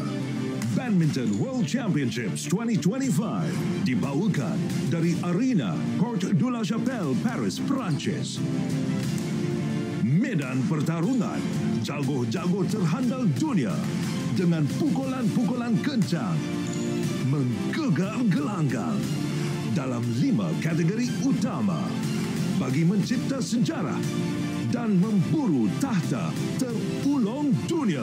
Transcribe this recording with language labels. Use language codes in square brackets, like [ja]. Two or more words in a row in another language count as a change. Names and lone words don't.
[ms] Badminton World Championships 2025 dibawakan dari Arena Port de la Chapelle, Paris, Perancis. Medan pertarungan, jago-jago terhandal dunia dengan pukulan-pukulan kencang menggegar gelanggang dalam 5 kategori utama bagi mencipta sejarah dan memburu tahta terulung dunia.